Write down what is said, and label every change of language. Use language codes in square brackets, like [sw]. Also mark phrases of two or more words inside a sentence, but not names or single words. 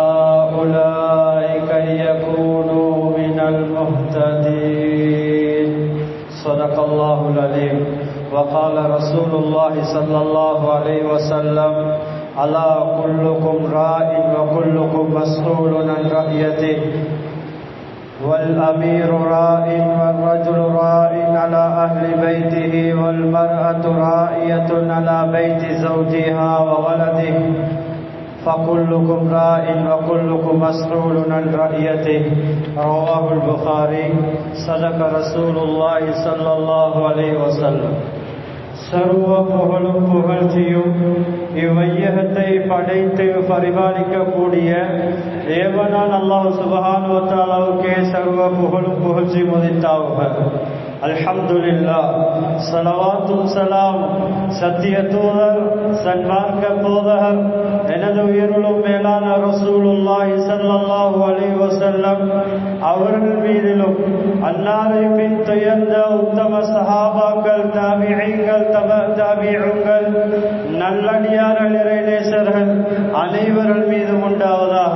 [ar] أولئك أن يكونوا من المهتدين صدق الله العليم وقال رسول الله صلى الله عليه وسلم ألا كلكم راع وكلكم مسؤول عن رعيته والأمير راع والرجل راع على أهل بيته والمرأة راعية على بيت زوجها وولده فكلكم راع وكلكم مسؤول عن رعيته رواه البخاري صدق رسول الله صلى الله عليه وسلم [ta] சர்வ புகழும் புகழ்ச்சியும் இவ்வையகத்தை படைத்து பரிபாலிக்கக்கூடிய ஏவனான் அல்லாஹ் சுப்ஹானஹு வ தஆலாவுக்கே சர்வ புகழும் புகழ்ச்சி உரித்தாகுக. அல்ஹம்துலில்லாஹ். ஸலவாத்தும் ஸலாம் சத்திய தூதர் சன்மார்க்க போதகர் எனது உயிருளும் மேலான [ar] رسول الله صلى الله عليه وسلم [ta] அவர்கள் மீதிலும் அன்னாரை பின்துயர்ந்த உத்தம சஹாபாக்கள் தாபிஈன்கள் தாபிஊன்கள் நல்லடியார்கள் இறைநேசர்கள் அனைவர்கள் மீதும் உண்டாவதாக.